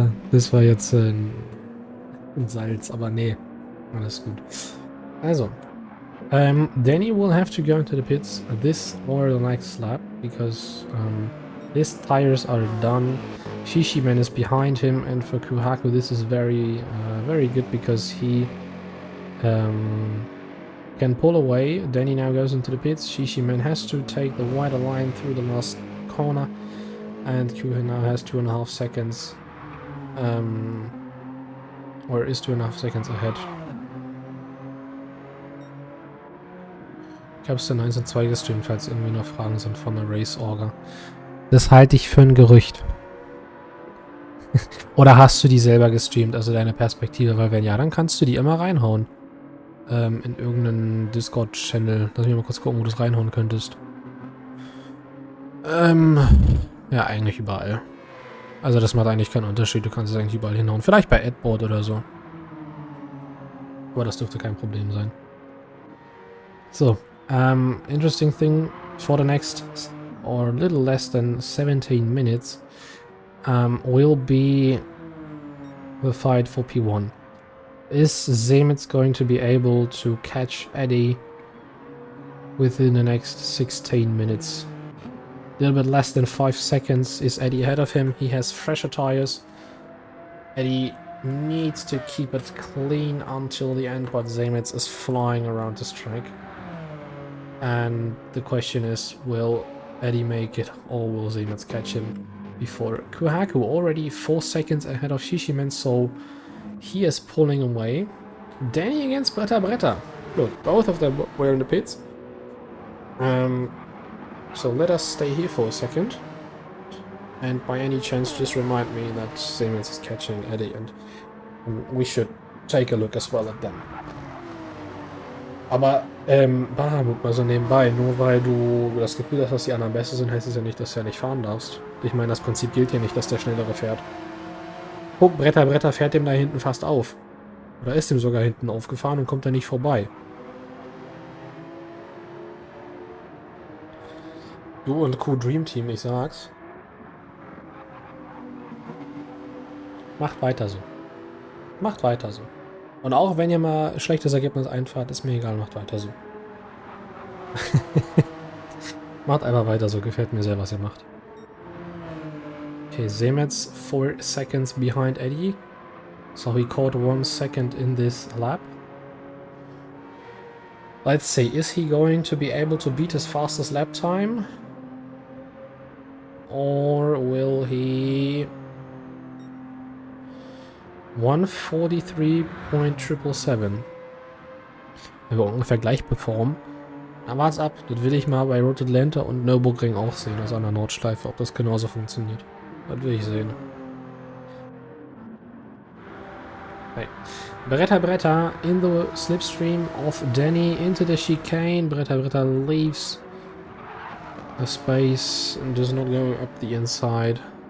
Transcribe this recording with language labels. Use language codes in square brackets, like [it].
[de] Das war jetzt ein Salz, aber nee. Alles gut. Also. [en] Danny will have to go into the pits this or the next lap because his tires are done. Shishiman is behind him, and for Kuhaku this is very good because he can pull away. Danny now goes into the pits. Shishiman has to take the wider line through the last corner, and Kuha now has 2.5 seconds, or is 2.5 seconds ahead. [de] Ich habe es dann 1 und 2 gestreamt, falls irgendwie noch Fragen sind von der Race-Orga. Das halte ich für ein Gerücht. Oder hast du die selber gestreamt, also deine Perspektive? Weil wenn ja, dann kannst du die immer reinhauen. In irgendeinen Discord-Channel. Lass mich mal kurz gucken, wo du es reinhauen könntest. Ja, eigentlich überall. Also das macht eigentlich keinen Unterschied, du kannst es eigentlich überall hinhauen. Vielleicht bei Adboard oder so. Aber das dürfte kein Problem sein. So. [en] Interesting thing for the next or a little less than 17 minutes will be the fight for P1. Is Zemitz going to be able to catch Eddie within the next 16 minutes? A little bit less than 5 seconds. Is Eddie ahead of him? He has fresher tires. Eddie needs to keep it clean until the end, but Zemitz is flying around this track. And the question is, will Eddie make it or will Zemitz catch him before? Kuhaku already 4 seconds ahead of Shishiman, so he is pulling away. Danny against Bretta. Look, both of them were in the pits. So let us stay here for a second. And by any chance, just remind me that Zemitz is catching Eddie, and we should take a look as well at them. [de] Aber, Bahamut mal so nebenbei, nur weil du das Gefühl hast, dass die anderen besser sind, heißt es ja nicht, dass du ja nicht fahren darfst. Ich meine, das Prinzip gilt ja nicht, dass der Schnellere fährt. Guck, Bretter fährt dem da hinten fast auf. Oder ist dem sogar hinten aufgefahren und kommt da nicht vorbei. Du und Q Dream Team, ich sag's. Macht weiter so. Macht weiter so. Und auch wenn ihr mal ein schlechtes Ergebnis einfahrt, ist mir egal, macht weiter so. Macht einfach weiter so, gefällt mir sehr, was ihr macht. [en] Okay, Zemitz 4 seconds behind Eddie. So he caught 1 second in this lap. Let's see, is he going to be able to beat his fastest lap time? Or will he... 143.777. [de] Wenn wir ungefähr gleich performen. Na, wart's ab. Das will ich mal bei Road Atlanta und Nürburgring auch sehen, also an der Nordschleife, ob das genauso funktioniert. Das will ich sehen. Hey. [en] Bretta in the slipstream of Danny into the chicane. Bretta leaves the space and does not go up the inside.